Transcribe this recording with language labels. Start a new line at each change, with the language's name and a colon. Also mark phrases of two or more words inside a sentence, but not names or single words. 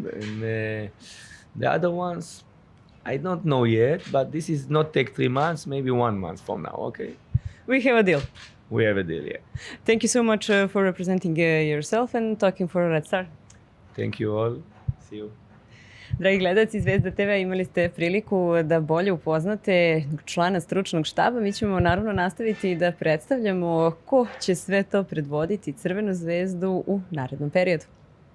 English: And the other ones, I don't know yet, but this is not take 3 months, maybe 1 month from now, okay? We have a deal. We have a deal, yeah. Thank you so much for representing yourself and talking for Red Star. Thank you all. See you.
Serbian: Dragi gledalci Zvezda TV, imali ste priliku da bolje upoznate člana stručnog štaba. Mi ćemo naravno nastaviti da predstavljamo ko će sve to predvoditi Crvenu zvezdu u narednom periodu.